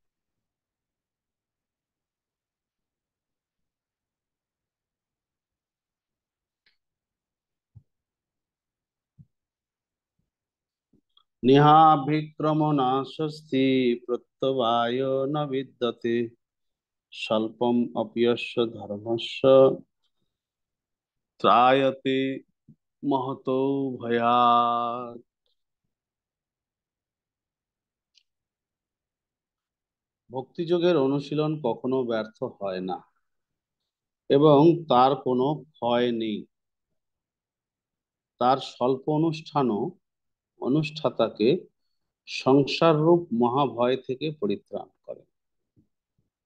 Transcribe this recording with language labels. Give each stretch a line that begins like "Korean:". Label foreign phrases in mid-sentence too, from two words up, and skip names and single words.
Sanskrit: নিহাভিক্রমণাস্বস্তি প্রত্যবায় ন বিদ্যতে স্বল্পম অপ্যস্য ধর্মস্য ত্রায়তে মহতো ভয়াৎ।
Bangla: ভক্তিযোগের অনুশীলন কখনো ব্যর্থ হয় না এবং তার কোনো ক্ষয় নেই। তার স্বল্প অনুষ্ঠানও অনুষ্ঠাতাকে সংসার রূপ মহাভয় থেকে পরিত্রাণ করে।